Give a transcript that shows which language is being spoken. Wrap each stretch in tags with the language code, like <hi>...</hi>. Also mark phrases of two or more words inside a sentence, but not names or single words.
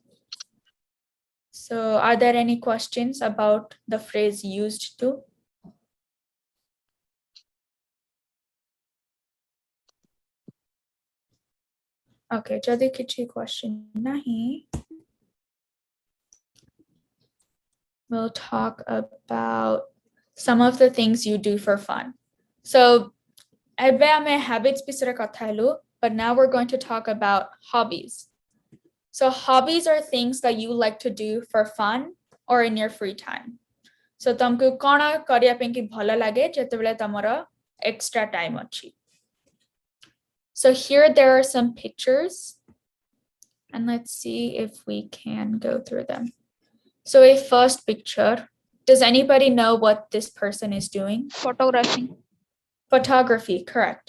<en>So are there any questions about the phrase used to?</en> <or>Okay, jadi kichi question nahi.</or> <en>We'll talk about some of the things you do for fun.</en> <or>So ଏବେ ଆମେ habits ବିଷୟରେ କଥା ହେଲୁ,</or> <en>but now we're going to talk about hobbies. So hobbies are things that you like to do for fun or in your free time.</en> <or>So ତମକୁ କ'ଣ କରିବା ପାଇଁ କି ଭଲ ଲାଗେ ଯେତେବେଳେ ତମର</or> <en>extra time</en> <or>ଅଛି.</or> <en>So here there are some pictures, and let's see if we can go through them. So a first picture, does anybody know what this person is doing? Photography. Photography, correct.</en>